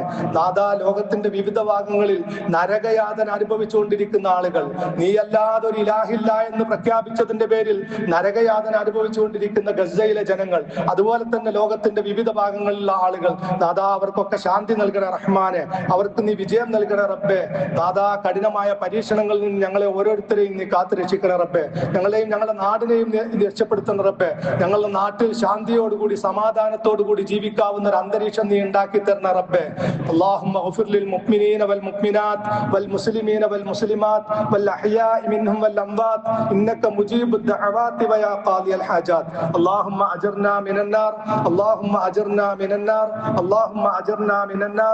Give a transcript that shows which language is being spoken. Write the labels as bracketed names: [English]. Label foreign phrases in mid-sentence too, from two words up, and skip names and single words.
[Malayalam] നാഥാ, ലോകത്തിന്റെ വിവിധ ഭാഗങ്ങളിൽ നരകയാതന അനുഭവിച്ചുകൊണ്ടിരിക്കുന്ന ആളുകൾ, നീയല്ലാതെ ഒരു ഇലാഹില്ല എന്ന് പ്രഖ്യാപിച്ചതിന്റെ പേരിൽ നരകയാതന അനുഭവിച്ചുകൊണ്ടിരിക്കുന്ന ഗസയിലെ ജനങ്ങൾ, അതുപോലെ തന്നെ ലോകത്തിന്റെ വിവിധ ഭാഗങ്ങളിലുള്ള ആളുകൾ, നാഥാ, അവർക്കൊക്കെ ശാന്തി നൽകണ റഹ്മാനെ. അവർക്ക് നീ വിജയം നൽകണ റബ്ബേ. നാഥാ, കഠിനമായ പരീക്ഷണങ്ങളിൽ നിന്ന് ഞങ്ങളെ ഓരോരുത്തരെയും നീ കാത്തു രക്ഷിക്കണ റബ്ബേ. ഞങ്ങളെയും ഞങ്ങളുടെ നാടിനെയും രക്ഷപ്പെടുത്തണ റബ്ബേ. ഞങ്ങളുടെ നാട്ടിൽ ശാന്തിയോടുകൂടി സമാധാനത്തോടുകൂടി ജീവിക്കാവുന്ന ഒരു അന്തരീക്ഷം നീ ഉണ്ടാക്കി തരണ റബ്ബേ. [Arabic] اللهم اغفر للمؤمنين والمؤمنات والمسلمين والمسلمات والأحياء منهم والأموات إنك مجيب الدعوات ويا قاضي الحاجات. اللهم أجرنا من النار، اللهم أجرنا من النار، اللهم أجرنا من النار.